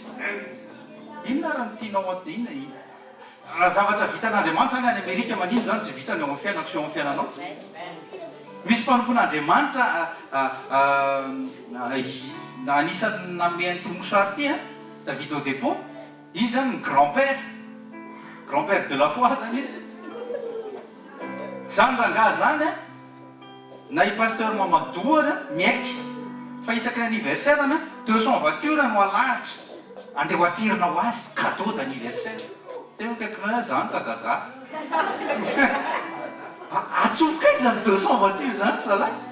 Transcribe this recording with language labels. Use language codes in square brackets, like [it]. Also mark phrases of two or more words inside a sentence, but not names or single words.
[mg] Inona raha nitianao ato dia inona? Raha zavatra vitan'Andriamanitra any Amerika manino zany tsy vitany eo amin'ny fiainako sy eo amin'ny fiainanao. Misy mpanompon'Andriamanitra anisany nanome an'ity mosary ity David Odepo, izy zany ny [fr] grand-père de la foi [mg] zany izy. Zany rangahy zany na i pasteur Mamadou miaiky fa isaky anniversaire 200 voiture no alahatra andeha ho atirina ho azy [fr] cadeau d'anniversaire. [mg] Teo akaikinao zany ka gaga. Atsofoka izy zany 200 voiture zany zalahy.